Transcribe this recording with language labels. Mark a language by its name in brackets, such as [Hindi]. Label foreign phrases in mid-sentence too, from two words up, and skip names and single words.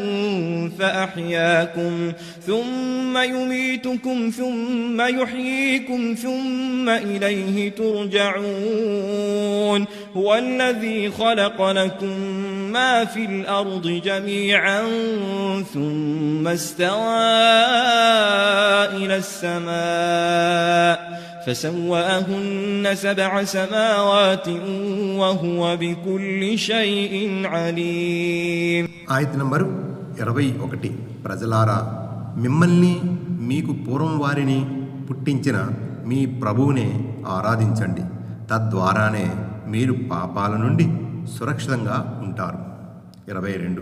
[Arabic] فأحياكم ثم يميتكم ثم يحييكم ثم إليه ترجعون هو الذي خلق لكم ما في الأرض جميعا ثم استوى إلى السماء فسواهن 7 سماوات وهو بكل شيء عليم. [Telugu] ఆయత నంబరు 21. ప్రజలారా, మిమ్మల్ని మీకు పూర్వం వారిని పుట్టించిన మీ ప్రభువునే ఆరాధించండి. తద్వారానే మీరు పాపాల నుండి సురక్షితంగా ఉంటారు. 22.